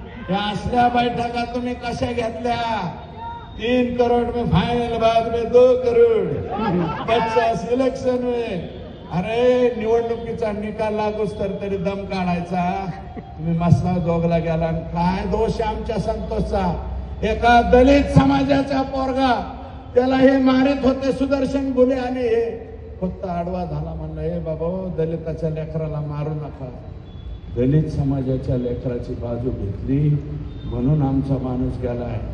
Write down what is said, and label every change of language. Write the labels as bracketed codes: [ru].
[mr] या असल्या बैठका तुम्ही कशा घेतल्या? [hi] 3 करोड में फाइनल, बाद में 2 करोड, 50 इलेक्शन में. [mr] अरे निवडणुकीचा निकाल लागूच तरी दम काढायचा. तुम्ही मसला जोगला गेला. काय दोष आमच्या संतोषचा? एका दलित समाजाचा पोरगा, त्याला हे मारित होते सुदर्शन गुले, आणि हे फक्त आडवा झाला. म्हणलं हे बाबा, दलिताच्या लेकराला मारू नका. दलित समाजाच्या लेकराची बाजू घेतली म्हणून आमचा माणूस गेलाय.